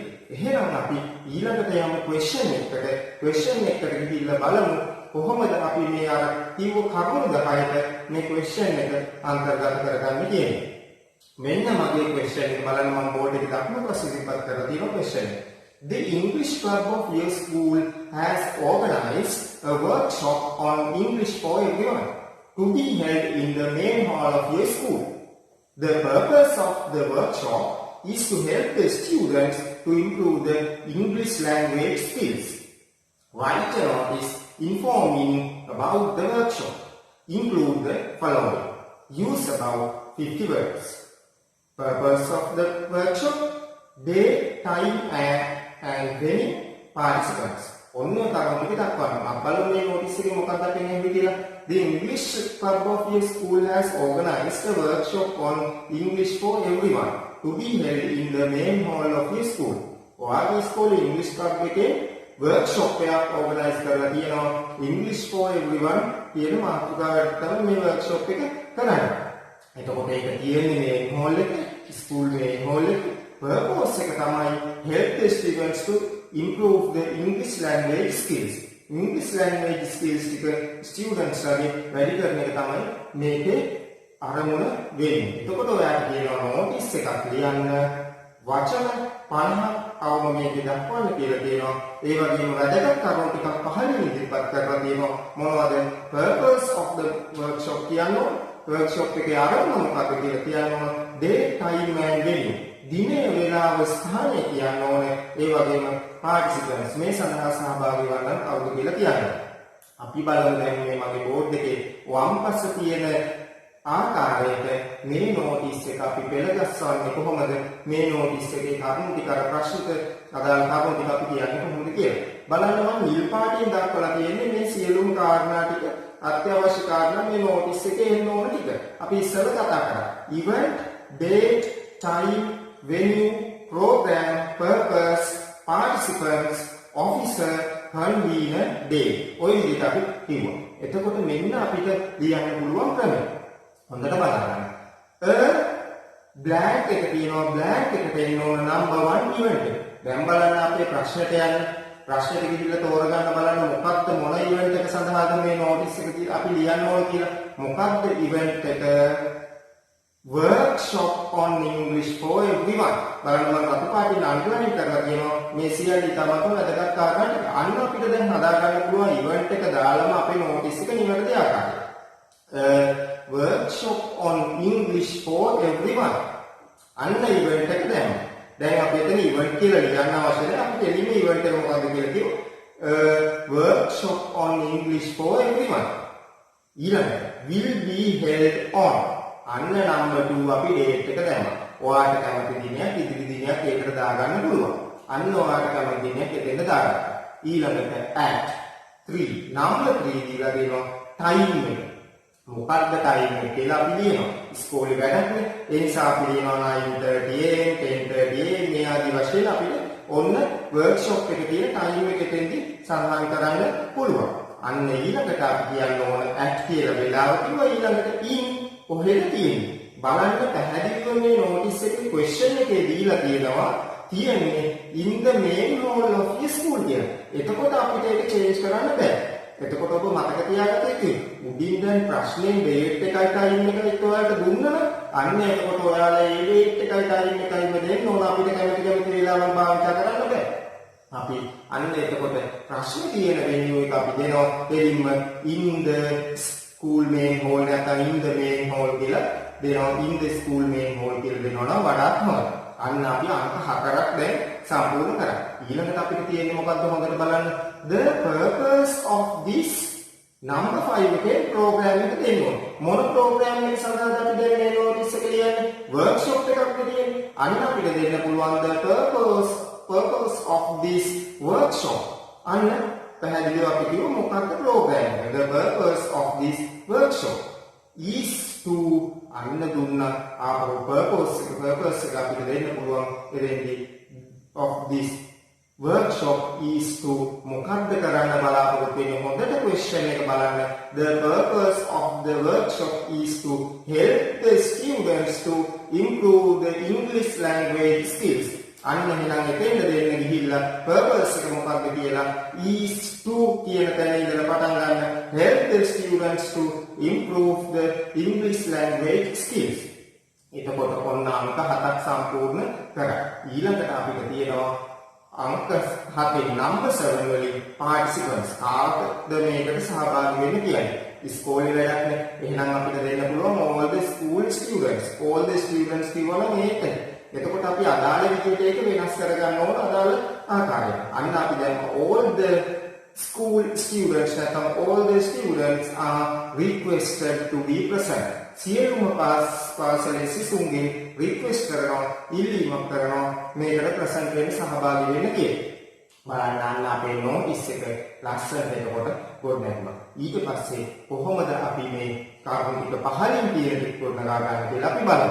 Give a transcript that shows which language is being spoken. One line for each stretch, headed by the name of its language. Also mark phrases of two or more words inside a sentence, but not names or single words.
Sinhala: එහෙනම් අපි ඊළඟට යමු question එකට ගිහිල්ලා බලමු කොහොමද අපි මේ අර කිව්ව කරුණු 10ට මේ question එක අන්තර්ගත කරගන්නේ කියන්නේ. මෙන්න මගේ question එක බලන්න මම බෝඩ් එකේ දක්වන ප්‍රශ්න ඉදිරිපත් කරලා තියෙනවා question එක.
English: The English Club of your school has organized a workshop on English for everyone to be held in the main hall of your school. The purpose of the workshop is to help the students to improve the English language skills. Write a notice informing about the workshop. Include the following. Use about 50 words. Purpose of the workshop, day, time and venue, participants.
Sinhala: ඔන්න තරම් ටික දක්වන්න. මම බලමු මේ notice එකේ මොකක්ද කියන්නේ කියලා.
English: The English Club of your school has organized a workshop on English for everyone to be held in the main hall of your school.
Sinhala: ඔයාගේ ඉස්කෝලේ English Club එකේ workshop එකක් organize කරලා තියෙනවා English for everyone කියන මාතෘකාවට තමයි මේ workshop එක කරන්නේ. එතකොට ඒක තියෙන්නේ මේ hall එකේ, school මේ hall එකේ.
English: Purpose
Sinhala: එක තමයි
English: help the students to improve the English language skills. English language skills
Sinhala: ටික students ලාගේ වැඩි කරන එක තමයි මේකේ අරමුණ වෙන්නේ. එතකොට ඔයාලට කියනවා notice එකක් ලියන්න වචන 50ක් අවම මේකේ දක්වන්න කියලා කියනවා. ඒ වගේම වැදගත් කරුණු ටිකක් පහළින් ඉදිරිපත් කරලා තියෙනවා. මොනවද?
English: Purpose of the workshop කියනවා.
Sinhala: workshop එකේ ආරම්භය මොකක්ද කියලා කියනවා.
English: Day, time and venue.
Sinhala: දිනේ වේලාව ස්ථානය කියන්න ඕනේ. ඒ වගේම participants මේ සඳහා සහභාගී වන්න කවුද කියලා කියන්න. අපි බලමු දැන් මේ මගේ බෝඩ් එකේ වම් පස තියෙන ආකාරයට මේ notice එක අපි පෙළගස්වන්නේ කොහොමද? මේ notice එකේ කරුණු ටික අර ප්‍රශ්නට අදාළ කරුණු ටික අපි කියන්නේ කොහොමද කියලා. බලන්න මම නිල් පාටින් දක්වලා තියෙන්නේ මේ සියලුම කාරණා ටික අත්‍යවශ්‍ය කාරණා මේ notice එකේ එන්න ඕන ටික. අපි ඉස්සෙල්ලා කතා කරා.
English: event, date, time, venue, program, purpose, participants, officer, convener, day.
Sinhala: ඔය විදිහට අපි කිව්වා. එතකොට මෙන්න අපිට ලියන්න පුළුවන් ක්‍රමය. හොඳට බලන්න. blank එක තියෙනවා blank එකට එන්න ඕන number 1 event එක. දැන් බලන්න අපේ ප්‍රශ්නෙට යන්න. ප්‍රශ්නෙට ගිහිල්ලා තෝරගන්න බලන්න මොකක්ද මොන event එක සඳහාද මේ notice එක අපි ලියන්න ඕන කියලා. මොකක්ද event එක?
English: workshop on English for everyone.
Sinhala: බලන්න මම රතු පාටින් අන්ඩර්ලයින් කරලා තියෙනවා මේ සියල්ල තමතුන් වැදගත් කාරණා ටික. අන්න අපිට දැන් හදා ගන්න පුළුවන් event එක දාලාම අපේ notice එක නිවැරදි ආකාරයට.
English: workshop on English for everyone.
Sinhala: අන්න event එක දැම්මා. දැන් අපි එතන event කියලා ලියන්න අවශ්‍ය නැහැ. අපි එළිම event එක මොකක්ද කියලා කිව්වොත්
English: a workshop on English for everyone. ඊළඟට will be held on.
Sinhala: අන්න number 2 අපි date එක දැම්මා. ඔයාට කැමති දිනයක් ඉදිරි දිනයක් ඒකට දාගන්න පුළුවන්. අන්න ඔයාට කැමති දිනයක් එතෙන්ද දාගත්තා. ඊළඟට at 3 number 3 දීලා දෙනවා time එක. මොකක්ද time එක කියලා අපි ලියනවා. ඉස්කෝලේ වැඩක්නේ. ඒ නිසා අපි ලියනවා 9:30 10:30 මේ ආදි වශයෙන් අපිට ඔන්න workshop එකේ තියෙන time එක එතෙන්දී සඳහන් කරන්න පුළුවන්. අන්න ඊළඟට අපි කියන්න ඕන at කියලා වෙලාව කිව්වා. ඊළඟට in කොහෙද තියෙන්නේ? බලන්න පැහැදිලිව මේ notice එකේ question එකේ දීලා තියෙන්නේ
English: in the main hall of your school
Sinhala: කියලා. එතකොට අපිට ඒක change කරන්න බෑ. එතකොට ඔබ මතක තියාගන්න ඕනේ උඩින් දැන් ප්‍රශ්නේ date එකයි time එකයි ඔයාලට දුන්නා නම් අන්න එතකොට ඔයාලා ඒ date එකයි time එකයිම දෙන්න ඕන අපිට කැමති වෙලාවන් භාවිත කරන්න බෑ. අපි අන්න එතකොට ප්‍රශ්න තියෙන venue එක අපි දෙනවා දෙලින්ම
English: in the school main hall
Sinhala: නැත්නම්
English: in the main hall
Sinhala: කියලා දෙනවා
English: in the school main hall
Sinhala: කියලා දෙනවා නම් වඩාත් හොඳයි. අන්න අපි අංක 4ක් දැන් සම්පූර්ණ කරා. ඊළඟට අපිට තියෙන්නේ මොකද්ද හොඳට බලන්න.
English: The purpose of this number 5
Sinhala: එකේ program එක දෙන්න ඕනේ. මොන program එක සඳහාද අපි දැන් මේ notice එක ලියන්නේ? workshop එකක් තියෙන්නේ. අන්න අපිට දෙන්න පුළුවන්
English: the purpose of this workshop.
Sinhala: අන්න පැහැදිලිව අපි කිව්ව මොකක්ද program එක.
English: The purpose of this workshop is to
Sinhala: අන්න දුන්නා ආපහු purpose එක අපිට දෙන්න පුළුවන් එතෙන්දී
English: of this workshop is to
Sinhala: මොකක්ද කරන්න බලාපොරොත්තු වෙන්නේ හොඳට question එක බලන්න.
English: The purpose of the workshop is to help the students to improve the English language skills.
Sinhala: අන්න එහෙනම් එතෙන්ද දෙන්න ගිහිල්ලා purpose එක මොකක්ද කියලා
English: is to
Sinhala: කියන තැන ඉඳලා පටන් ගන්න.
English: Help the students to improve the English language skills.
Sinhala: එතකොට ඔන්න අංක 7ක් සම්පූර්ණ කරා. ඊළඟට අපිට තියෙනවා අංක 7 number 7 වලින් participants කාටද මේකට සහභාගී වෙන්න කියන්නේ. ඉස්කෝලේ වැඩක්නේ. එහෙනම් අපිට දෙන්න පුළුවන්
English: all the school students. all the students
Sinhala: කියවල මේක. එතකොට අපි අදාළ විදිහට ඒක වෙනස් කරගන්න ඕන අදාළ ආකාරයට. අන්න අපි දැන්
English: all the school students නැත්නම් all the students are requested to be present.
Sinhala: සියලුම පාසලේ සිසුන්ගේ රික්වෙස්ට් කරනවා ඉල්ලීමක් කරනවා මේකට ප්‍රසන්ට් වෙන්න සහභාගී වෙන්න කියලා. බලන්න අන්න අපේ notice එක ලස්සනට එතකොට ගොඩනැගුණා. ඊට පස්සේ කොහොමද අපි මේ කරුණු ටික පහලින් කියන ටික ගොඩනගා ගන්න කියලා අපි බලමු.